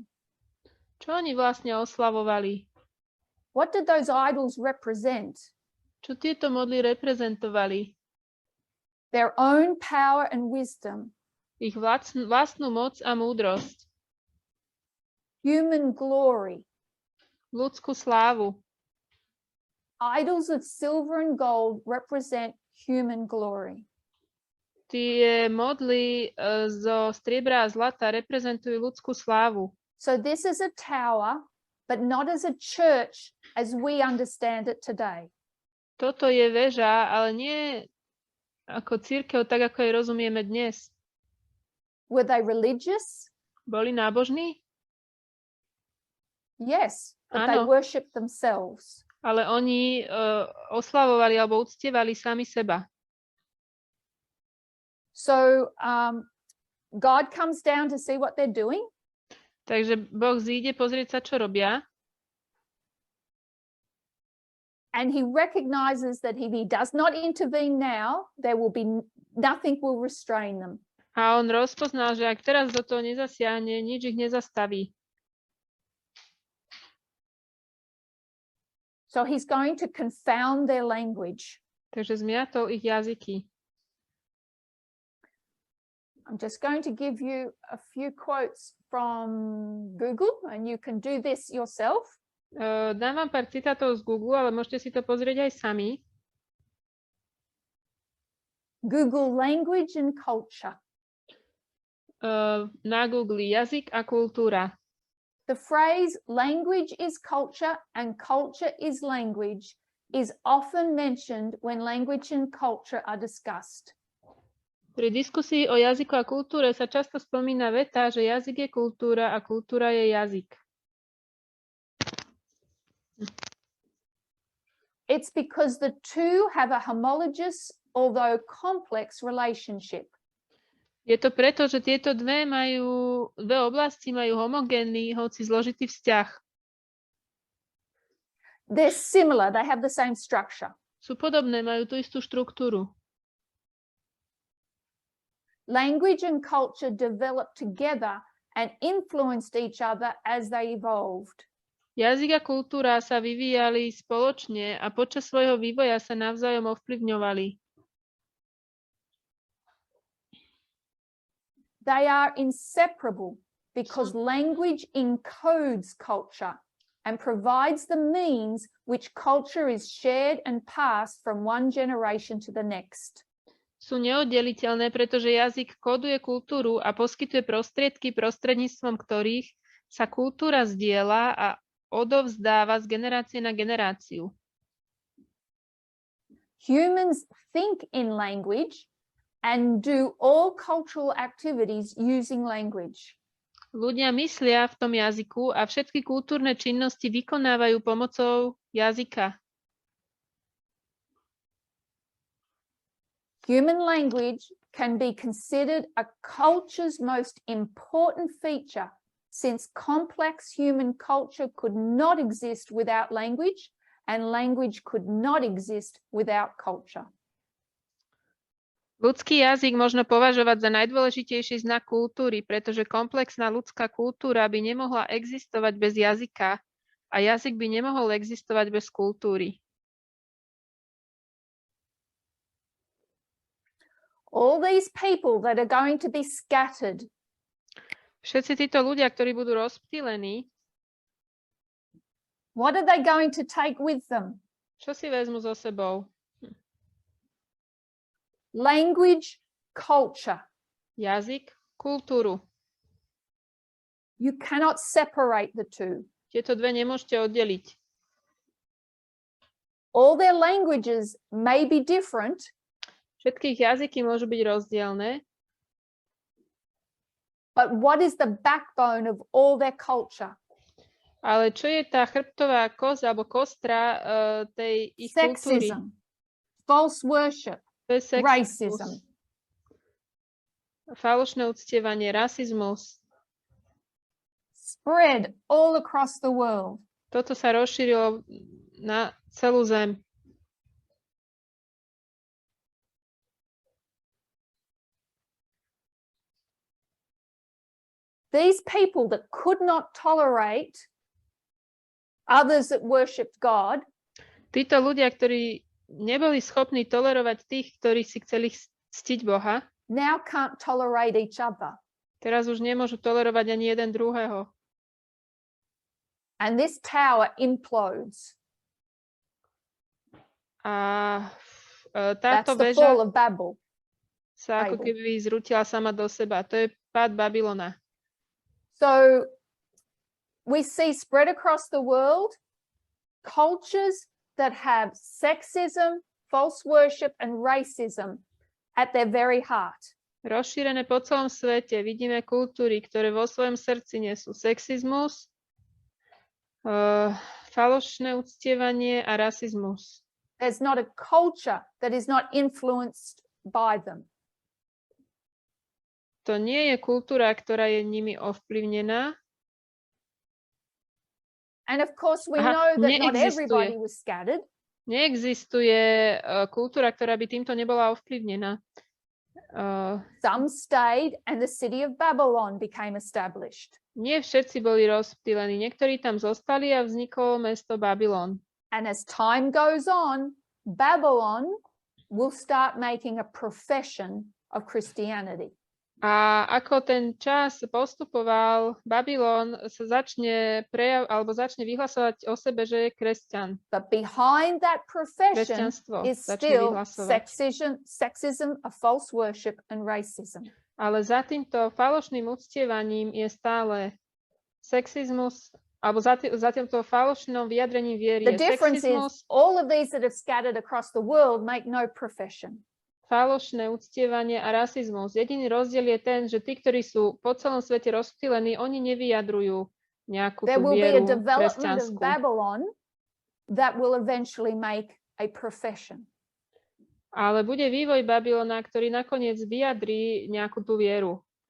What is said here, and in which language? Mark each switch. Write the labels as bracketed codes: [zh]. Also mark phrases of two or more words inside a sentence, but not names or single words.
[sk] Čo oni vlastne oslavovali? [en] What did those idols represent? [sk] Čo tieto modly reprezentovali? [en] Their own power and wisdom. [sk] Ich vlastnú moc a múdrosť. [en] Human glory. [sk] Ľudskú slávu. [en] Idols of silver and gold represent human glory. [sk] Tie modly zo striebra a zlata reprezentujú ľudskú slávu. [en] So this is a tower, but not as a church as we understand it today. [sk] Toto je väža, ale nie ako cirkev, tak ako jej rozumieme dnes. [en] Were they religious? [sk] Boli nábožní? [en] Yes, but they [sk] Áno, [en] worship themselves. [sk] ale oni oslavovali alebo uctievali sami seba. [en] So God comes down to see what they're doing. [sk] Takže Boh zíde pozrieť sa, čo robia. [en] And he recognizes that if he does not intervene now, there will be nothing will restrain them. [sk] A on rozpoznal, že ak teraz do toho nezasiahne, nič ich nezastaví. [en] So he's going to confound their language. [sk] Takže zmiatol ich jazyky. [en] I'm just going to give you a few quotes from Google, and you can do this yourself. [sk] Dám vám pár citátov z Google, ale môžete si to pozrieť aj sami. [en] Google language and culture. [sk] Na Google jazyk a kultúra. [en] The phrase language is culture and culture is language is often mentioned when language and culture are discussed. [sk] Pri diskusii o jazyku a kultúre sa často spomína veta, že jazyk je kultúra a kultúra je jazyk. [en] It's because the two have a homologous, although complex relationship. [sk] Je to preto, že tieto dve oblasti majú homogénny, hoci zložitý vzťah. [en] They're similar, they have the same structure. [sk] Sú podobné, majú tú istú štruktúru. [en] Language and culture developed together and influenced each other as they evolved. [sk] Jazyk a kultúra sa vyvíjali spoločne a počas svojho vývoja sa navzájom ovplyvňovali. [en] They are inseparable because language encodes culture and provides the means which culture is shared and passed from one generation to the next. [sk] Sú neoddeliteľné, pretože jazyk kóduje kultúru a poskytuje prostriedky, prostredníctvom ktorých sa kultúra zdieľa a odovzdáva z generácie na generáciu. [en] Humans think in language and do all cultural activities using language. [sk] Ľudia myslia v tom jazyku a všetky kultúrne činnosti vykonávajú pomocou jazyka. [en] Human language can be considered a culture's most important feature, since complex human culture could not exist without language, and language could not exist without culture. [sk] Ľudský jazyk možno považovať za najdôležitejší znak kultúry, pretože komplexná ľudská kultúra by nemohla existovať bez jazyka a jazyk by nemohol existovať bez kultúry. [en] All these people that are going to be scattered. [sk] Všetci títo ľudia, ktorí budú rozptýlení, [en] what are they going to take with them? [sk] čo si vezmu so sebou? [en] Language, culture. [sk] Jazyk, kultúru. [en] You cannot separate the two. [sk] Tieto dve nemôžete oddeliť. [en] All their languages may be different. [sk] Všetky ich jazyky môžu byť rozdielne. [en] But what is the backbone of all their culture? [sk] Ale čo je tá chrbtová kosť alebo kostra tej ich kultúry? [en] Sexism, false worship, racism. [sk] Falošné uctievanie, rasizmus. [en] Spread all across the world. [sk] Toto sa rozšírilo na celú zem. [en] These people that could not tolerate others that worshipped God, [sk] títo ľudia, ktorí neboli schopní tolerovať tých, ktorí si chceli ctiť Boha, [en] now can't tolerate each other. [sk] teraz už nemôžu tolerovať ani jeden druhého. [en] And this tower implodes. [sk] A [en] That's [sk] táto [en] the [sk] väža [en] fall of Babel. [sk] sa ako keby zrútila sama do seba. To je pád Babylona. [en] So we see spread across the world cultures that have sexism, false worship, and racism at their very heart. [sk] Rozšírené po celom svete vidíme kultúry, ktoré vo svojom srdci nesú sexizmus, Falošné uctievanie a rasizmus. [en] There's not a culture that is not influenced by them. [sk] To nie je kultúra, ktorá je nimi ovplyvnená. [en] And of course, we know that not everybody was scattered. [sk] Neexistuje kultúra, ktorá by týmto nebola ovplyvnená. [en] Some stayed and the city of Babylon became established. [sk] Nie všetci boli rozptýlení. Niektorí tam zostali a vzniklo mesto Babylon. [en] And as time goes on, Babylon will start making a profession of Christianity. [sk] A ako ten čas postupoval, Babylon sa začne vyhlasovať o sebe, že je kresťan. [en] But behind that profession is still sexism, a false worship, and racism. [sk] Ale za týmto falošným uctievaním je stále sexizmus, alebo za týmto falošnom vyjadrením viery je sexizmus. [en] The difference is all of these that have scattered across the world make no profession. [sk] Falošné uctievanie a rasizmus. Jediný rozdiel je ten, že tí, ktorí sú po celom svete rozptýlení, oni nevyjadrujú nejakú tú vieru kresťanskú. [en] That will eventually make a profession. [sk] Ale bude vývoj Babylona, ktorý nakoniec vyjadrí nejakú tú vieru.